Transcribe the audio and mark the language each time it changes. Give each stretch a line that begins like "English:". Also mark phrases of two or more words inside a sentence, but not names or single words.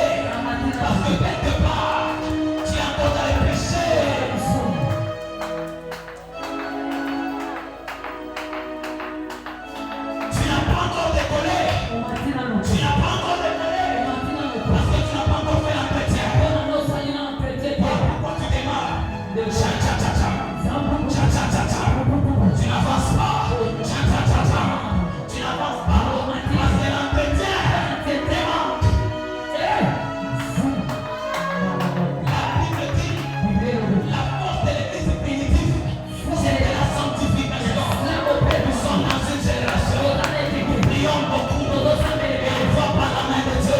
French: Parce que quelque part, tu es encore dans les péchés. Tu n'as pas encore décollé. Tu n'as pas encore décollé. Parce que tu n'as pas encore fait l'entretien. Pourquoi tu démarres? Tcha tcha tcha tcha. Tcha tcha tcha tcha. Tu n'avances pas. Tcha tcha tcha tcha. Tu n'avances pas. Parce que l'entretien démarre. La Bible dit, la force de l'église primitive, c'est de la sanctification. Nous sommes dans une génération où nous prions beaucoup et on ne voit pas la main de Dieu.